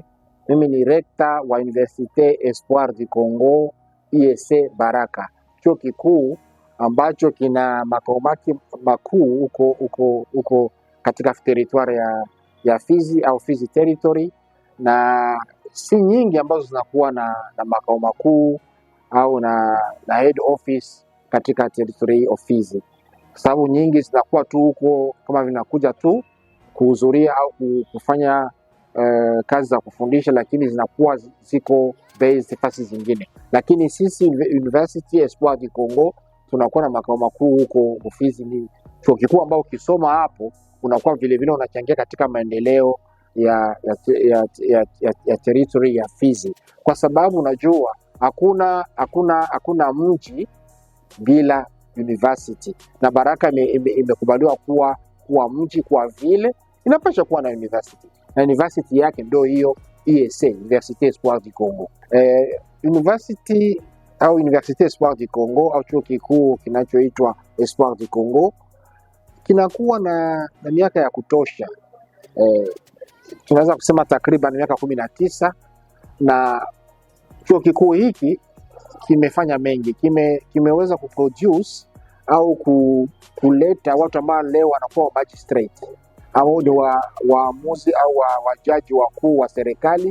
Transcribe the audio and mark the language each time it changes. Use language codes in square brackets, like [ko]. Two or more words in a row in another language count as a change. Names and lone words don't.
[sw] Mimi ni rekta wa Universite Espoir du Congo IEC Baraka, chuo kikuu ambacho kina makao makuu huko katika territoire ya Fizi au Fizi territory, na si nyingi ambazo zinakuwa na makao makuu au na [en] head office [sw] katika [en] territory of Fizi, [sw] sababu nyingi zinakuwa tu huko kama vinakuja tu kuhudhuria au kufanya kazi za kufundisha, lakini zinakuwa ziko based fasi zingine. Lakini sisi University Espoir du Congo tunakuwa na makao makuu huko Fizi. Ni chuo kikuu ambao ukisoma hapo unakuwa vile vile unachangia katika maendeleo ya territory ya Fizi, kwa sababu unajua hakuna mji bila university, na Baraka imekubaliwa kuwa mji, kwa vile inapaswa kuwa na university, na university yake ndio hiyo IEC, Université Espoir du Congo. University au Université Espoir du Congo au chuo kikuu kinachoitwa Espoir du Congo kinakuwa na miaka ya kutosha, tunaweza kusema takriban miaka 19, na chuo kikuu hiki kimefanya mengi, kimeweza kuproduce au kuleta watu ambao leo wanakuwa magistrate au ni waamuzi au wajaji wakuu wa serikali.